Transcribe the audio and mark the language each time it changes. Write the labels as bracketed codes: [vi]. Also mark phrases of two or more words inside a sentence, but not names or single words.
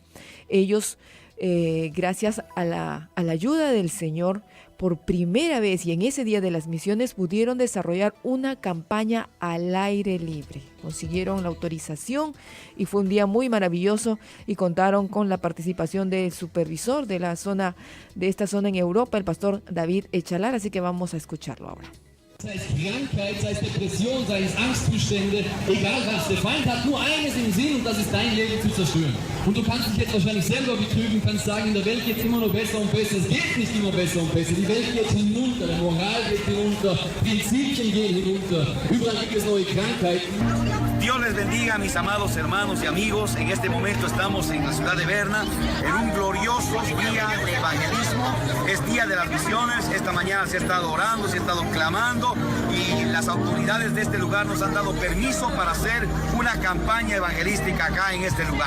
[es] Ellos, gracias a la ayuda del Señor, por primera vez y en ese Día de las Misiones pudieron desarrollar una campaña al aire libre. Consiguieron la autorización y fue un día muy maravilloso y contaron con la participación del supervisor de esta zona en Europa, el pastor David Echalar, así que vamos a escucharlo ahora. [de] Sei es Krankheit, sei es Depression, sei es Angstzustände, egal was, der Feind hat nur eines im Sinn und das ist dein Leben zu zerstören. Und du kannst dich jetzt wahrscheinlich selber betrügen, kannst sagen, in der Welt geht es immer noch besser und besser. Es geht nicht immer besser und besser. Die Welt geht hinunter, die Moral geht hinunter, Prinzipien gehen hinunter, überall gibt es neue Krankheiten. [es] Dios les bendiga, mis amados hermanos y amigos. En este momento estamos en la ciudad de Berna, en un glorioso día de evangelismo. Es día de las misiones. Esta mañana se ha estado orando, se ha estado clamando y las autoridades de este lugar nos han dado permiso para hacer una campaña evangelística acá en este lugar.